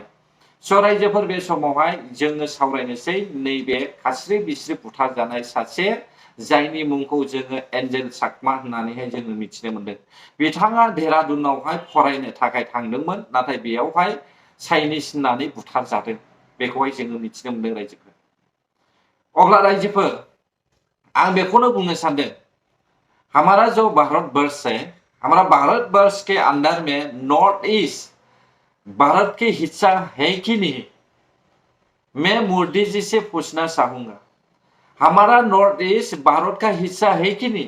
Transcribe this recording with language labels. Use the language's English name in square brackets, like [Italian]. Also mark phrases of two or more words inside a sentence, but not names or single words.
[Bodo] स' रायजोफोर बे समावहाय जोङो सावरायनोसै नैबे खास्रि बिस्रि बुथारजानाय सासे जायनि मुंखौ जोङो एन्जेल चाकमा होननानैहाय जोङो मिथिनो मोनदों। बिथाङा देहरादुनावहाय फरायनो थाखाय थांदोंमोन, नाथाय बेयावहाय चाइनिस होननानै बुथारजादों, बेखौहाय जोङो मिथिनो मोनदों रायजोफोर। अब्ला रायजोफोर आं बेखौनो बुंनो सानदों, [Hindi] हमारा जो भारतवर्ष है, हमारा भारतवर्ष के अंदर में नॉर्थ ईस्ट भारत के हिस्सा है कि नहीं, मैं मोदी जी से पूछना चाहूंगा। हमारा नॉर्थ ईस्ट भारत का हिस्सा है कि नहीं?